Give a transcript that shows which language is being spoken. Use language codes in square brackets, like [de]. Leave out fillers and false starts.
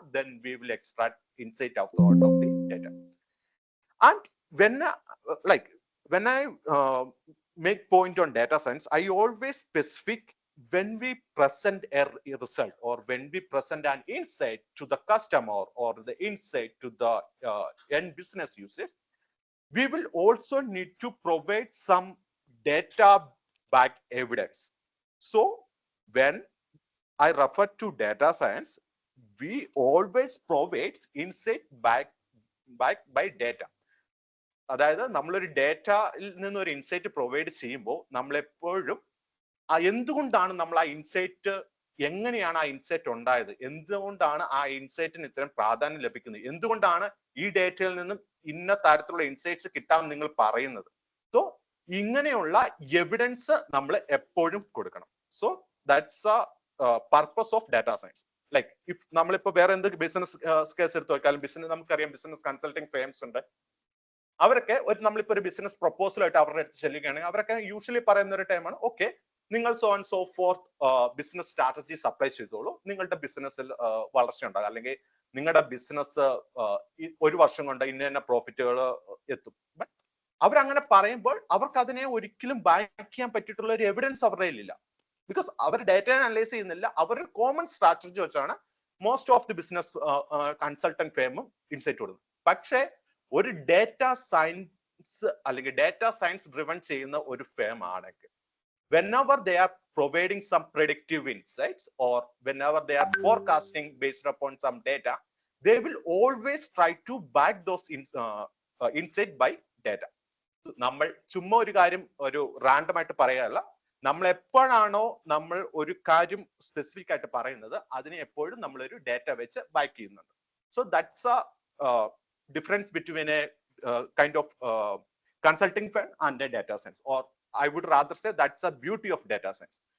[en] Then we will extract insight out of the data. And when I make point on data science, I always specific when we present a result or when we present an insight to the customer or the insight to the end business users, we will also need to provide some data back evidence. So when I refer to data science, we always provide insight back by data. [ml] അതായത് നമ്മളൊരു ഡേറ്റയിൽ നിന്നൊരു insight provide ചെയ്യുമ്പോൾ നമ്മൾ എപ്പോഴും എന്തുകൊണ്ടാണ് നമ്മൾ ആ insight, എങ്ങനെയാണ് ആ ഇൻസൈറ്റ് ഉണ്ടായത്, എന്തുകൊണ്ടാണ് ആ ഇൻസൈറ്റിന് ഇത്രയും പ്രാധാന്യം ലഭിക്കുന്നത്, എന്തുകൊണ്ടാണ് ഈ ഡേറ്റയിൽ നിന്നും ഇന്ന തരത്തിലുള്ള ഇൻസൈറ്റ്സ് കിട്ടാൻ നിങ്ങൾ പറയുന്നത്. സോ ഇങ്ങനെയുള്ള എവിഡൻസ് നമ്മൾ എപ്പോഴും കൊടുക്കണം. [en] So that's purpose of data science. [ml] Like if നമ്മളിപ്പോ വേറെ എന്ത് ബിസിനസ് കേസ് എടുത്ത് നോക്കിയാലും ബിസിനസ് നമുക്കറിയാം ബിസിനസ് കൺസൾട്ടിങ് ഫേംസ് ഉണ്ട്. അവരൊക്കെ നമ്മളിപ്പോ ഒരു ബിസിനസ് പ്രപ്പോസൽ ആയിട്ട് അവരുടെ അടുത്ത് ചെല്ലുകയാണെങ്കിൽ അവരൊക്കെ യൂഷ്വലി പറയുന്ന ഒരു ടൈമാണ് ഓക്കെ നിങ്ങൾ so and so fourth business strategies apply ചെയ്തോളൂ, നിങ്ങളുടെ ബിസിനസ്സിൽ വളർച്ച ഉണ്ടാകും, അല്ലെങ്കിൽ നിങ്ങളുടെ ബിസിനസ് ഒരു വർഷം കൊണ്ട് ഇന്ന പ്രോഫിറ്റുകൾ എത്തും. ബട്ട് അവരങ്ങനെ പറയുമ്പോൾ അവർക്ക് അതിനെ ഒരിക്കലും ബാക്ക് ചെയ്യാൻ പറ്റിയിട്ടുള്ള ഒരു എവിഡൻസ് അവരുടെ കയ്യിലില്ല. ബിക്കോസ് അവർ ഡേറ്റ അനലൈസ് ചെയ്യുന്നില്ല, അവർ കോമൺ സ്ട്രാറ്റജി വെച്ചാണ് most of the business consultant ഫേമും insight കൊടുക്കുന്നത്. പക്ഷേ ഒരു ഡേറ്റ സയൻസ് അല്ലെങ്കിൽ ഡേറ്റ സയൻസ് ഡ്രിവൺ ചെയ്യുന്ന ഒരു ഫേം ആണെങ്കിൽ [en] whenever they are providing some predictive insights or whenever they are forecasting based upon some data, they will always try to back those insight by data. [ml] നമ്മൾ ചുമ്മാ ഒരു കാര്യം ഒരു random ആയിട്ട് പറയാനല്ല, നമ്മൾ എപ്പോഴാണോ നമ്മൾ ഒരു കാര്യം സ്പെസിഫിക് ആയിട്ട് പറയുന്നത് അതിനെ എപ്പോഴും നമ്മളൊരു ഡേറ്റ വെച്ച് ബാക്ക് ചെയ്യുന്നുണ്ട്. [en] So that's a difference between a kind of consulting firm and a data science, or I would rather say that's a beauty of data science.